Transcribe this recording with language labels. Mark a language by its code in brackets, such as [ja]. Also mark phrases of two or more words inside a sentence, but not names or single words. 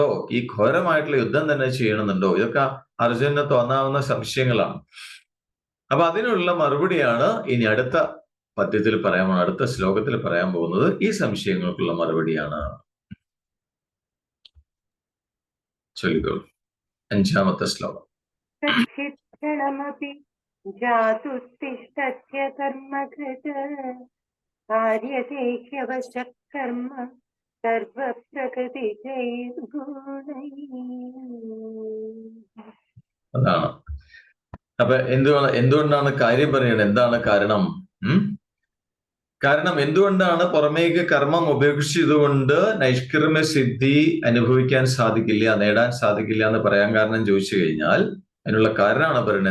[ml] ഈ ഘോരമായിട്ടുള്ള യുദ്ധം തന്നെ ചെയ്യണമെന്നുണ്ടോ? ഇതൊക്കെ അർജുനന് തോന്നാവുന്ന സംശയങ്ങളാണ്. അപ്പൊ അതിനുള്ള മറുപടിയാണ് ഇനി അടുത്ത പദ്യത്തിൽ അടുത്ത ശ്ലോകത്തിൽ പറയാൻ പോകുന്നത്. ഈ സംശയങ്ങൾക്കുള്ള മറുപടിയാണ്. ചൊല്ലിക്കോളൂ, 5-ാമത്തെ ശ്ലോകം. [sa] जातुस्तिष्ठत्य कर्मकृत कार्यते ह्यवशः कर्म [ml] അതാണ്. അപ്പൊ എന്തുകൊണ്ടാണ് കാര്യം പറയുന്നത്? എന്താണ് കാരണം? കാരണം എന്തുകൊണ്ടാണ് പുറമേക്ക് കർമ്മം ഉപേക്ഷിച്ചതുകൊണ്ട് നൈഷ്കർമ്മ്യ സിദ്ധി അനുഭവിക്കാൻ സാധിക്കില്ല, നേടാൻ സാധിക്കില്ല എന്ന് പറയാൻ കാരണം ചോദിച്ചു കഴിഞ്ഞാൽ അതിനുള്ള കാരണമാണ് പറയുന്നത്.